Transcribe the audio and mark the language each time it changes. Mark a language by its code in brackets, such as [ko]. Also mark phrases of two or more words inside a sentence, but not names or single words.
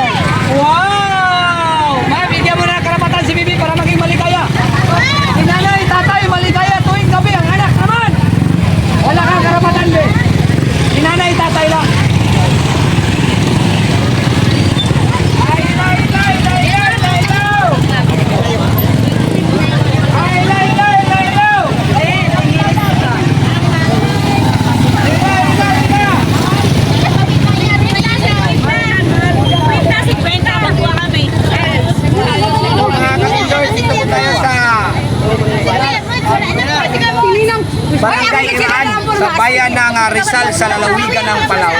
[tl] Wow! Ma'am, bigyan mo na ng karapatan si Bibi para maging maligaya. Si nanay, tatay, maligaya tuwing gabi. Ang anak naman! Wala kang karapatan, be. Si nanay, tatay lang. Ay, lay, lay, lay, lay, lay, low! Ay, lay, lay, lay, low! Lay, lay, lay, lay. Dito po tayo sa Barangay Iran, sa bayan ng Rizal sa lalawigan ng Palawan.